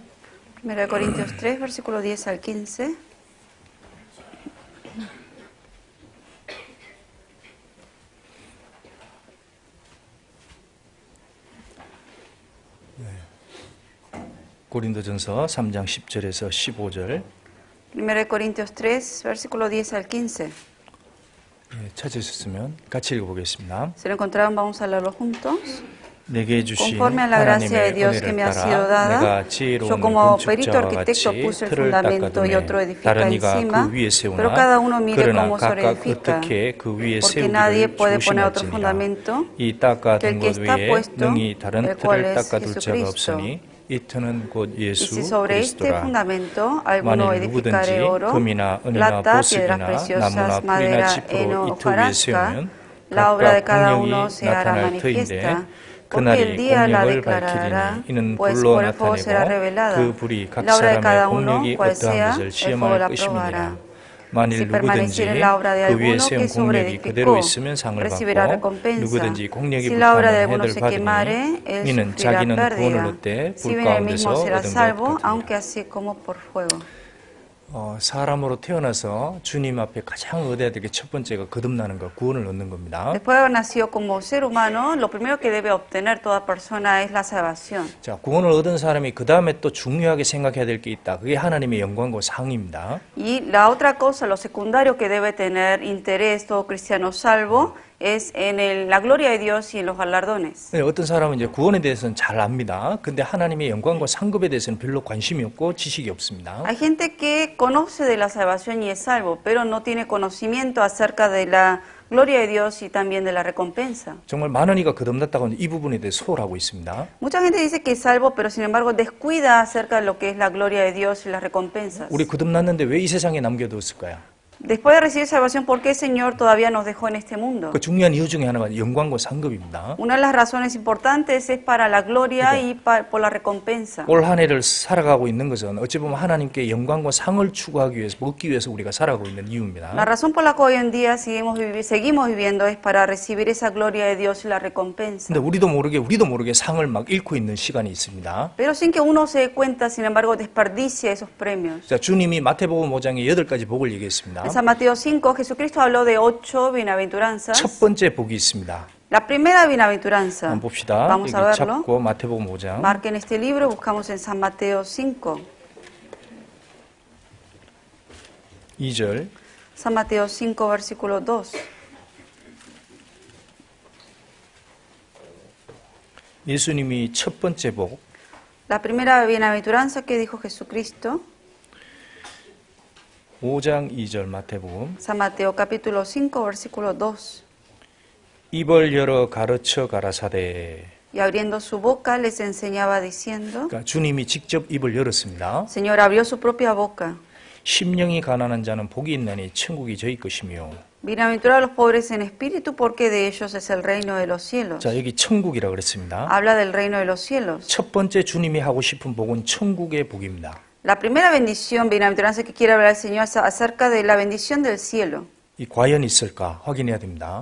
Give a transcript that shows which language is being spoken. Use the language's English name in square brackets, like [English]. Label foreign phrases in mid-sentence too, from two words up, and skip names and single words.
[Spanish] Primera de Corintios 3, versículo 10 al 15. [Korean] 고린도전서 3장 10절에서 15절. [Spanish] Primera de Corintios 3, versículo 10 al 15. [Korean] 찾으셨으면 같이 읽어보겠습니다. [Spanish] Si lo encontraron, vamos a leerlo juntos. [Korean] 내게 주신 [Spanish] Conforme a la gracia de [Korean] 하나님의 [Spanish] Dios que me ha [Korean] 은혜를 [Spanish] sido [Korean] 따라 [Spanish] dada, [Korean] 내가 [Spanish] yo [Korean] 지혜로운 [Spanish] como perito [Korean] 건축자와 [Spanish] arquitecto [Korean] 같이 [Spanish] puse el [Korean] 틀을 [Spanish] fundamento y otro [Korean] 닦아두매 [Spanish] edifica [Korean] 다른 이가 [Spanish] encima, [Korean] 그 위에 세우나 [Spanish] pero cada uno mire [Korean] 그러나 [Spanish] cómo se [Korean] 각각 [Spanish] edifica, [Korean] 어떻게 그 위에 [Spanish] porque nadie [Korean] 세우기를 [Spanish] puede poner otro [Korean] 조심할지니라. [Spanish] fundamento [Korean] 이 [Spanish] que [Korean] 닦아둔 [Spanish] el que [Korean] 것 [Spanish] está [Korean] 외에 [Spanish] puesto, [Korean] 능히 다른 [Spanish] el cual [Korean] 틀을 [Spanish] es [Korean] 닦아둘 자가 [Spanish] Jesucristo. [Korean] 없으니 이 틀은 곧 [Spanish] Y [Korean] 예수 [Spanish] si sobre este [Korean] 그리스도라. [Spanish] fundamento alguno [Korean] 만일 누구든지 [Spanish] edificare oro, [Korean] 금이나 은이나 [Spanish] plata, piedras [Korean] 보석이나 [Spanish] preciosas, [Korean] 나무나 풀이나 [Spanish] madera, [Korean] 짚으로 [Spanish] heno [Korean] 이 [Spanish] o [Korean] 틀 위에 [Spanish] hojarasca, [Korean] 세우면 [Spanish] la obra de [Korean] 각각 [Spanish] cada [Korean] 공력이 [Spanish] uno se hará [Korean] 나타날 터인데 [Spanish] manifiesta, porque [Korean] 그날이 [Spanish] el día la [Korean] 공력을 [Spanish] declarará, [Korean] 밝히리니 이는 [Spanish] pues [Korean] 불로 [Spanish] por el fuego será [Korean] 나타내고 [Spanish] revelada. [Korean] 그 불이 각 [Spanish] La obra de cada [Korean] 사람의 [Spanish] uno, [Korean] 공력이 [Spanish] cual [Korean] 어떠한 [Spanish] sea, [Korean] 것을 [Spanish] el fuego [Korean] 시험할 [Spanish] la [Korean] 것임이니라. [Spanish] probará. [Korean] 만일 [Spanish] Si [Korean] 누구든지 [Spanish] permaneciere en la obra de [Korean] 그 위에 [Spanish] alguno [Korean] 세운 [Spanish] que [Korean] 공력이 그대로 [Spanish] sobreedificó, [Korean] 있으면 상을 [Spanish] recibirá [Korean] 받고 [Spanish] recompensa. [Korean] 누구든지 공력이 [Spanish] Si la obra de [Korean] 불타면 [Spanish] alguno [Korean] 해를 [Spanish] se [Korean] 받으니 [Spanish] quemare, él [Korean] 이는 [Spanish] sufrirá [Korean] 자기는 구원을 [Spanish] pérdida. [Korean] 얻되 [Spanish] Si [Korean] 불 [Spanish] bien él [Korean] 가운데서 [Spanish] mismo será [Korean] 얻은 것 [Spanish] salvo, [Korean] 같으니라. [Spanish] aunque así como por fuego. [Korean] 사람으로 태어나서 주님 앞에 가장 얻어야 될 게 첫 번째가 거듭나는 것, 구원을 얻는 겁니다. [Spanish] Después de haber nacido como ser humano, lo primero que debe obtener toda persona es la salvación. [Korean] 자, 구원을 얻은 사람이 그 다음에 또 중요하게 생각해야 될 게 있다. 그게 하나님의 영광과 상입니다. [Spanish] Y la otra cosa, lo secundario que debe tener interés todo cristiano salvo, es en la gloria de Dios y en los galardones. [Korean] 어떤 사람은 이제 구원에 대해서는 잘 압니다. 근데 하나님의 영광과 상급에 대해서는 별로 관심이 없고 지식이 없습니다. [Spanish] Hay gente que conoce de la salvación y es salvo, pero no tiene conocimiento acerca de la gloria de Dios y también de la recompensa. [Korean] 정말 많은 이가 거듭났다고 이 부분에 대해 소홀하고 있습니다. [Spanish] Mucha gente dice que es salvo, pero sin embargo descuida acerca de lo que es la gloria de Dios y las recompensas. [Korean] 우리 거듭났는데 왜 이 세상에 남겨뒀을까요? [Spanish] Después de recibir salvación, ¿por qué el Señor todavía nos dejó en este mundo? [Korean] 그 중요한 이유 중에 하나가 영광과 상급입니다. [Spanish] Una de las razones importantes es para la gloria y por la recompensa. [Korean] 올 한 해를 살아가고 있는 것은 어찌 보면 하나님께 영광과 상을 추구하기 위해서, 먹기 위해서 우리가 살아가고 있는 이유입니다. [Spanish] La razón por la que hoy en día seguimos viviendo es para recibir esa gloria de Dios y la recompensa. [Korean] 근데 우리도 모르게 상을 막 잃고 있는 시간이 있습니다. [Spanish] Pero sin que uno se dé cuenta, sin embargo, desperdicia esos premios. [Korean] 자, 주님이 마태복음 5장에 8가지 복을 얘기했습니다. [Spanish] En San Mateo 5, Jesucristo habló de 8 bienaventuranzas. [Korean] 첫 번째 복이 있습니다. [Spanish] La primera bienaventuranza. [Korean] 한번 봅시다. [Spanish] Vamos a [Korean] 여기 [Spanish] verlo. [Korean] 잡고 마태복음 5장. [Spanish] Marquen este libro, buscamos en San Mateo 5. [Korean] 2절. [Spanish] San Mateo 5, versículo 2. [Korean] 예수님이 첫 번째 복, [Spanish] La primera bienaventuranza que dijo Jesucristo, [Korean] 5장 2절 마태복음. [Spanish] San Mateo capítulo 5, versículo 2. [Korean] 입을 열어 가르쳐 가라사대. [Spanish] Y abriendo su boca les enseñaba diciendo, [Korean] 그러니까 주님이 직접 입을 열었습니다. [Spanish] Señor abrió su propia boca. [Korean] 심령이 가난한 자는 복이 있나니 천국이 저희 것이며. [Spanish] Bienaventurados los pobres en espíritu, porque de ellos es el reino de los cielos. [Korean] 자, 여기 천국이라고 그랬습니다. [Spanish] Habla del reino de los cielos. [Korean] 첫 번째 주님이 하고 싶은 복은 천국의 복입니다. [Spanish] La primera bendición, bienaventuranza que quiere hablar el Señor es acerca de la bendición del cielo. [Korean] 이 과연 있을까 확인해야 됩니다.